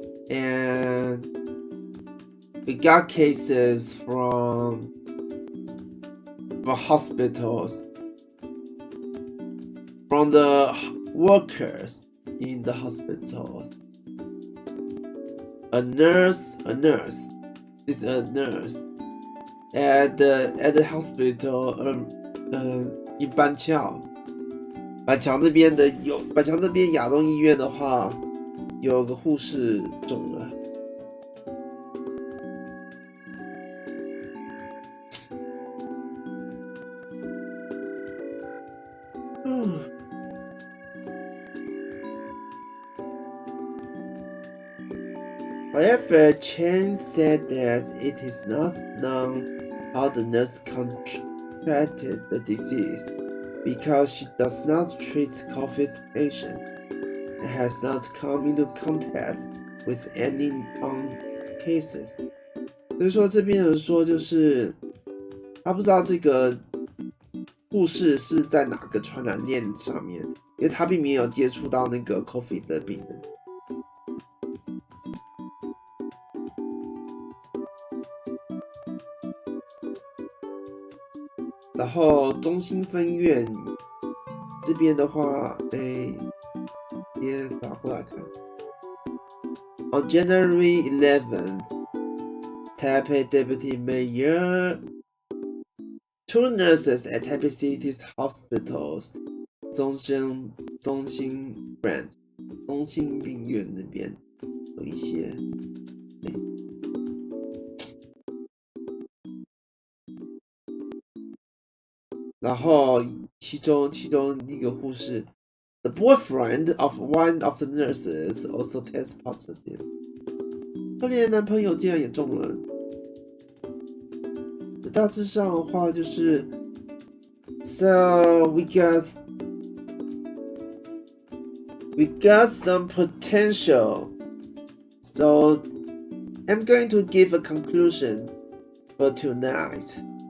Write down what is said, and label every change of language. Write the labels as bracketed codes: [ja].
[en] And we got cases from hospitals, from the workers in the hospitals. A nurse is a nurse at the hospital. [zh] in 板桥那边亚东医院的话，有个护士中了。 [en] However, Chen said that it is not known how the nurse contracted the disease because she does not treat COVID patients and has not come into contact with any known cases. [zh] 所以说这边人说就是他不知道这个护士是在哪个传染链上面，因为他并没有接触到那个 COVID 的病人。然后中心分院这边的话，先打过来看。 [en] On January 11th, Taipei Deputy Mayor, 2 nurses at Taipei City's hospitals, 中心 branch, [zh] 中心病院那边有一些。然后其中一个护士 [en] ，the boyfriend of one of the nurses also test positive。 [zh] 可怜的男朋友竟然也中了。大致上的话就是 [en] ，so we got some potential. So I'm going to give a conclusion for tonight.